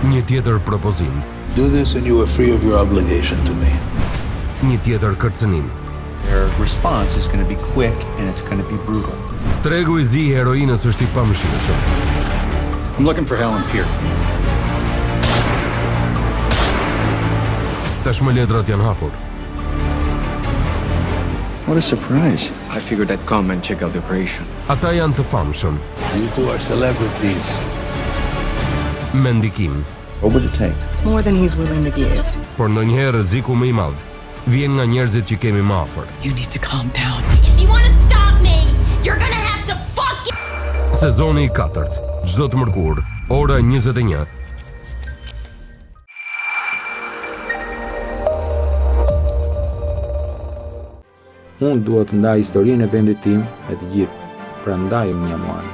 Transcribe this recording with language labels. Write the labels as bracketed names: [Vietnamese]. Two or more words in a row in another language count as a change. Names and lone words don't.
[Albanian] tjetër propozim. [English] Do this and you are free of your obligation to me. [Albanian] Një tjetër kërcënim. [English] Their response is going to be quick and it's going to be brutal. [Albanian] Tregu I zi I heroinës është I pamëshirshëm. [English] I'm looking for Helen Pierce. [Albanian] Tashmë letrat janë hapur. [English] What a surprise. I figured I'd come and check out the operation. [Albanian] Ata janë të famshëm. [English] You two are celebrities. [Albanian] Me ndikim. [English] What would it take? More than he's willing to give. [Albanian] Por ndonjëherë rreziku më I madh vjen nga njerëzit që kemi më afër. [English] You need to calm down. If you want to stop me, you're gonna have to fucking... [Albanian] Sezoni I 4, çdo të mërkur, ora 21. Unë dua të ndaj historinë e vendit tim me të gjithë. Prandaj unë jam Muani.